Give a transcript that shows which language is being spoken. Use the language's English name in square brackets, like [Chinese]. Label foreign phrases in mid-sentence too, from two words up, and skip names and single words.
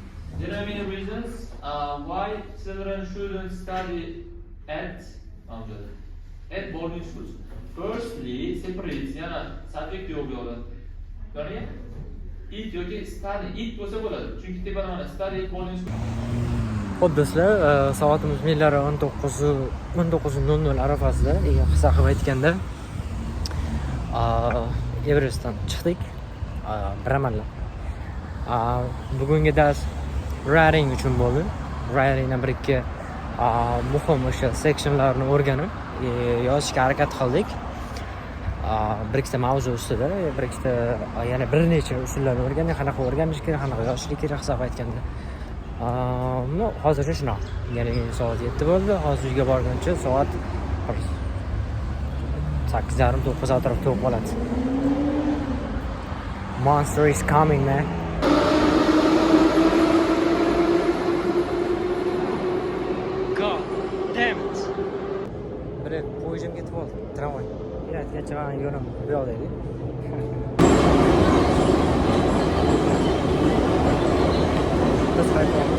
[English] There are many reasons why children shouldn't study at boarding schools. Firstly, separate subject [Uzbek] yo'q yo'qda. Qaraga. It yoki [English] study it [Uzbek] bo'lsa bo'ladi. Chunki tepada mana [English] study at boarding school. [Uzbek] Xo'p do'stlar, soatimiz millari 19:00 arafasida, qisqa qilib aytganda, Everestdan chiqdik. Biramalla. Bugungi dars writing uchun bo'ldi. Writingdan bir ikki muhim o'sha sectionlarni o'rganib, yozishga harakat qildik. Bir ikkita mavzu ustida, bir ikkita yana bir necha usullarni o'rgandik, qanaqa o'rganish kerak, qanaqa yozish kerak hisob aytganda. Hozircha shunaqa. Ya'ni soat 7 bo'ldi. Hozir uyga borguncha soat 8:30-9 atrofida bo'lib qoladi. [English] Monster is coming, man. God damn it. [Uzbek] Bir poyezdim ketib oldi. Tramvay. Yaratgancha men yo'lim bu yoqda edi. Biz qaytamiz.